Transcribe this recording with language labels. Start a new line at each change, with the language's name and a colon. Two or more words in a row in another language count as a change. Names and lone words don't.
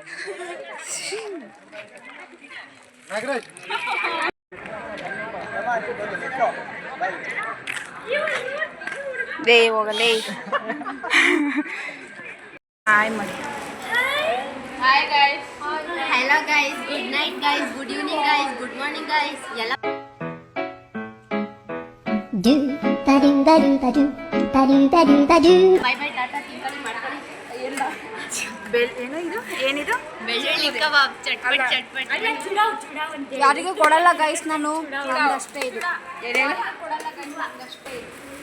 Kannada: ಲೇ ಹೋಗಲೇ. ಹಾಯ್ ಮಾಡಿ.
English: Hi guys. Hello guys. Good night guys. Good evening guys. Good morning guys. ಎಲ್ಲ do da do da do da do da do da do da do. bye bye
Kannada: ಟಾಟಾ ತಿಂಕಲಿ ಮಾಡ್ಕೊಳ್ಳಿ. ಏನೋ ಇದು ಏನಿದು? ಬೆಳ್ಳುಳ್ಳಿ ಕಬಾಬ್ ಚಟ್ಪಟ್ ಚಟ್ಪಟ್. ಯಾರಿಗೂ ಕೊಡಲ್ಲ ಗೈಸ್ ನಾನು. ಅಷ್ಟೇ ಇದು. ಏನೇನು ಕೊಡಲ್ಲ ಗೈಸ್ ಅಷ್ಟೇ ಇದು.